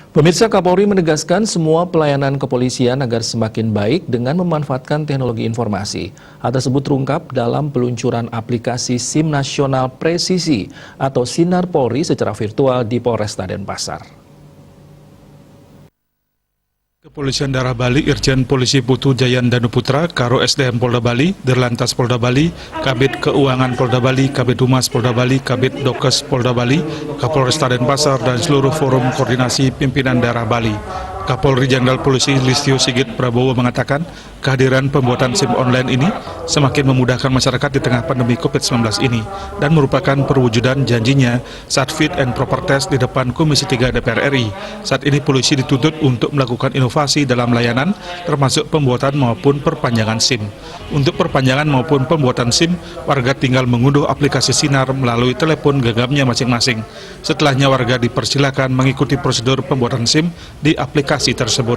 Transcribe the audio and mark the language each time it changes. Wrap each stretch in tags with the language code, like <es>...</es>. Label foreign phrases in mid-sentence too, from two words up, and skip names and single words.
<id>Pemirsa, Kapolri menegaskan semua pelayanan kepolisian agar semakin baik dengan memanfaatkan teknologi informasi. Hal tersebut terungkap dalam peluncuran aplikasi SIM Nasional Presisi atau Sinar Polri secara virtual di Polresta Denpasar. Kepolisian Daerah Bali, Irjen Polisi Putu Jayan Danuputra, Karo SDM Polda Bali, Dirlantas Polda Bali, Kabid Keuangan Polda Bali, Kabid Humas Polda Bali, Kabid Dokes Polda Bali, Kapolresta Denpasar, dan seluruh forum koordinasi pimpinan daerah Bali. Kapolri Jenderal Polisi Listio Sigit Prabowo mengatakan kehadiran pembuatan SIM online ini semakin memudahkan masyarakat di tengah pandemi COVID-19 ini dan merupakan perwujudan janjinya saat</id> <en>fit and proper test</en> <id>di depan Komisi 3 DPR RI. Saat ini polisi dituntut untuk melakukan inovasi dalam layanan termasuk pembuatan maupun perpanjangan SIM. Untuk perpanjangan maupun pembuatan SIM, warga tinggal mengunduh aplikasi Sinar melalui telepon genggamnya masing-masing. Setelahnya warga dipersilakan mengikuti prosedur pembuatan SIM di aplikasi tersebut.</id>